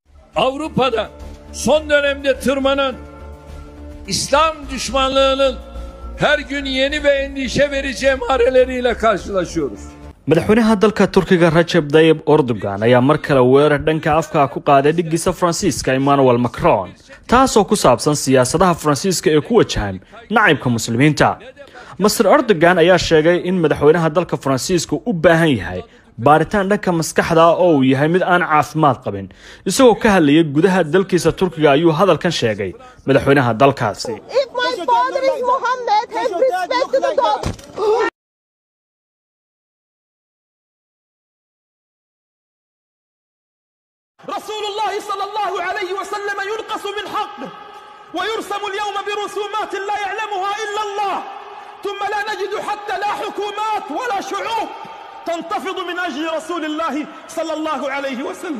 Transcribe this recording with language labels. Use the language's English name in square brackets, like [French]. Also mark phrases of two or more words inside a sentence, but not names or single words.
[Turkish] Avrupa'da son dönemde tırmanan İslam düşmanlığının her gün yeni ve endişe verici emareleriyle karşılaşıyoruz. [Somali] madaxweynaha dalka Turkiga Recep Tayyip Erdogan ayaa mar kale weerar dhanka afka ku qaaday dhigiisa Faransiiska Emmanuel Macron taasoo ku saabsan siyaasadaha Faransiiska ee ku wajahan nacaybka muslimiinta. Mr. Erdogan ayaa sheegay in madaxweynaha dalka Faransiiska u baahan yahay baaritaan dhanka maskaxda oo uu yahay mid aan caafimaad qabin. Isagoo ka hadlayay gudaha dalkiisa Turkiga ayuu hadalkan sheegay madaxweynaha dalkaasi. [English] If my father is Muhammad, have respect to the God. [Arabic] رسول الله صلى الله عليه وسلم ينقص من حقه ويرسم اليوم برسومات لا يعلمها إلا الله، ثم لا نجد حتى لا حكومات ولا شعوب تنتفض من أجل رسول الله صلى الله عليه وسلم.